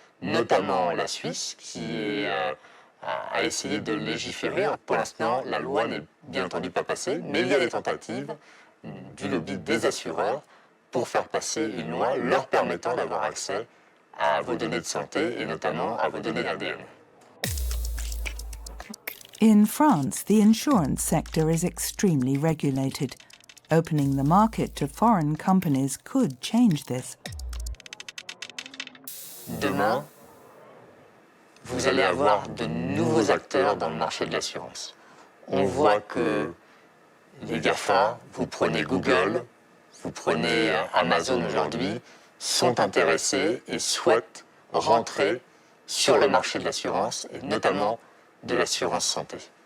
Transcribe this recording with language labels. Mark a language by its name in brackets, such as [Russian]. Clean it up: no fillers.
[French] notamment la Suisse, qui a essayé de légiférer. Pour l'instant, la loi n'est bien entendu pas passée, mais il y a des tentatives du lobby des assureurs pour faire passer une loi leur permettant d'avoir accès à vos données de santé et notamment à vos données d'ADN. [English] In France, the insurance sector is extremely regulated. Opening the market to foreign companies could change this. [French] Demain, vous allez avoir de nouveaux acteurs dans le marché de l'assurance. On voit que les GAFA, vous prenez Google, vous prenez Amazon aujourd'hui, sont intéressés et souhaitent rentrer sur le marché de l'assurance et notamment de l'assurance santé.